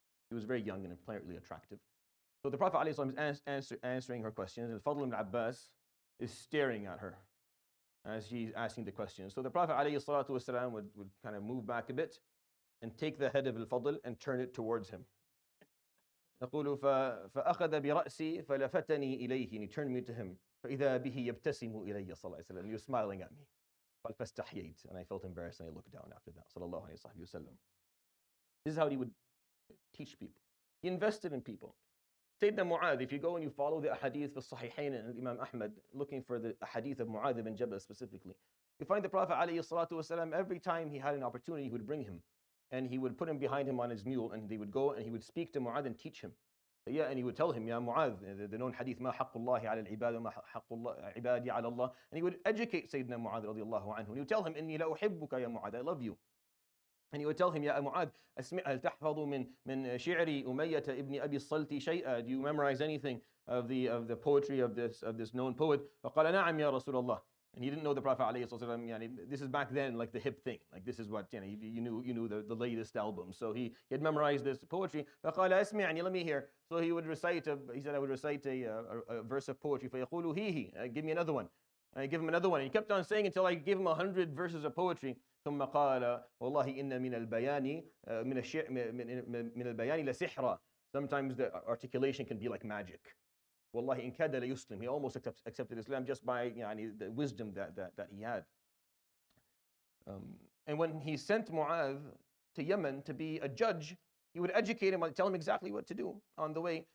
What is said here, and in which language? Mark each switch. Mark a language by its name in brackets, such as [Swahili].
[English] He was very young and apparently attractive. So the Prophet alayhi salam is answering her questions, and Fadl ibn Abbas is staring at her as she's asking the questions. So the Prophet alayhi salatu wasalam would kind of move back a bit and take the head of Al-Fadl and turn it towards him. [Arabic] يقول فأخذ برأسي فلفتني إليه, [English] and he turned me to him. [Arabic] فإذا به يبتسم إلي صلى الله عليه وسلم. [English] He was smiling at me. [Arabic] قال فاستحييت, [English] and I felt embarrassed, and I looked down after that. [Arabic] صلى الله عليه وسلم. [English] This is how he would teach people. He invested in people. Sayyidina Mu'adh, if you go and you follow the hadith of Sahihain and Imam Ahmad, looking for the hadith of Mu'adh ibn Jabal specifically, you find the Prophet alayhi salatu wasalam, every time he had an opportunity, he would bring him. And he would put him behind him on his mule, and they would go and he would speak to Mu'adh and teach him. Yeah, and he would tell him, Ya Mu'adh, the known hadith, [Arabic] ما حق الله على العباد وما حق الله عبادي على الله. [English] And he would educate Sayyidina Mu'adh radiallahu anhu. And he would tell him, [Arabic] إني لا أحبك يا [English] Mu'adh, I love you. And he would tell him, [Arabic] يا معاذ أسمع هل تحفظ من شعر أمية ابن أبي الصلت شيئا? [English] Do you memorize anything of the poetry of this known poet? [Arabic] فقال نعم يا رسول الله. [English] And he didn't know the Prophet ﷺ, يعني, this is back then like the hip thing. Like this is what, you knew the latest album. So he had memorized this poetry. [Arabic] فقال أسمعني, [English] let me hear. So he would recite, he said, I would recite a verse of poetry. [Arabic] فيقول هي, [English] give me another one. And I give him another one. And he kept on saying until I gave him 100 verses of poetry. [Arabic] ثم قال والله إن من البيان من البيان لسحرا. [English] Sometimes the articulation can be like magic. [Arabic] والله إن كاد ليسلم. [English] He almost accepted Islam just by the wisdom that he had. And when he sent Mu'adh to Yemen to be a judge, he would educate him, tell him exactly what to do on the way.